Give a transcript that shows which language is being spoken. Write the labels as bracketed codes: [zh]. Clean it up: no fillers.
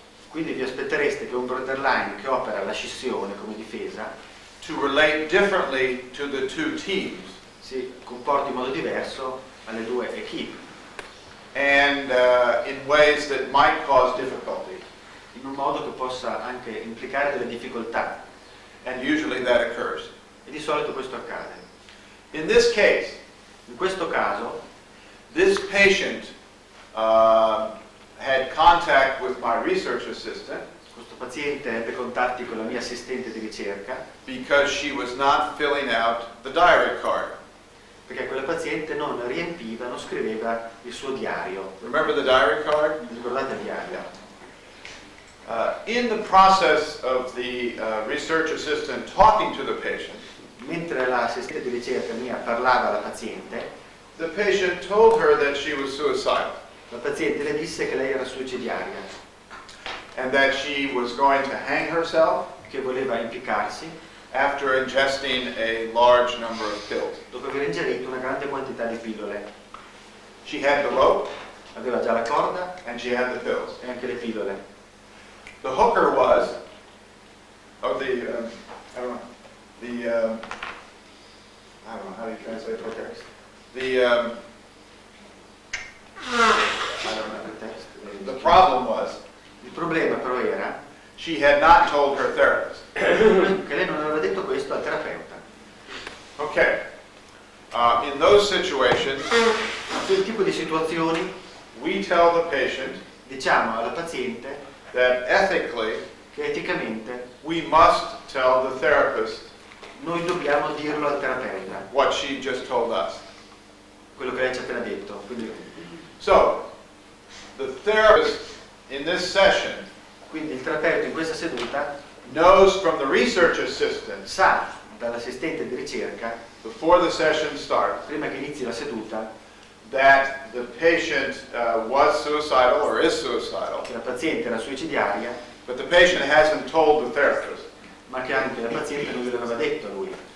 [it] Quindi vi aspettereste che un borderline che opera la scissione come difesa [en] to relate differently to the two teams [it] si comporti in modo diverso alle due equip, [en] and in ways that might cause difficulty. [it] in un modo che possa anche implicare delle difficoltà. [en] And usually that occurs. [it] E di solito questo accade. [en] In this case, [it] In questo caso, [en] this patient had contact with my research assistant [it] questo paziente ebbe contatti con la mia assistente di ricerca [en] because she was not filling out the diary card. [it] perché quella paziente non riempiva, non scriveva il suo diario. [en] Remember the diary card? [it] Vi ricordate il diario? [en] In the process of the research assistant talking to the patient, [it] Mentre l'assistente di ricerca mia parlava alla paziente, [en] the patient told her that she was suicidal. [it] La paziente le disse che lei era suicidaria, [en] and that she was going to hang herself [it] che voleva impiccarsi [en] after ingesting a large number of pills. [it] dopo aver ingerito una grande quantità di pillole. [en] She had the rope [it] Aveva già la corda [en] and she had the pills. [it] e anche le pillole. [en] The hooker was, I don't know, I don't know, how do you translate hooker? I don't know. The problem was, [it] Il problema però era [en] she had not told her therapist. [it] che lei non aveva detto questo al terapeuta. [en] Okay. In those situations, [it] In quel tipo di situazioni [en] we tell the patient [it] diciamo alla paziente [en] that ethically [it] che eticamente [en] we must tell the therapist [it] noi dobbiamo dirlo al terapeuta, [en] what she just told us. [it] quello che lei ci ha appena detto. [en] So, the therapist in this session [it] Quindi il terapeuta in questa seduta [en] knows from the research assistant [it] sa dall'assistente di ricerca, [en] before the session starts, [it] prima che inizi la seduta, [en] that the patient was suicidal or is suicidal, [it] che la paziente era suicidaria, [en] but the patient hasn't told the therapist. [it] ma che anche la paziente non glielo aveva detto a lui.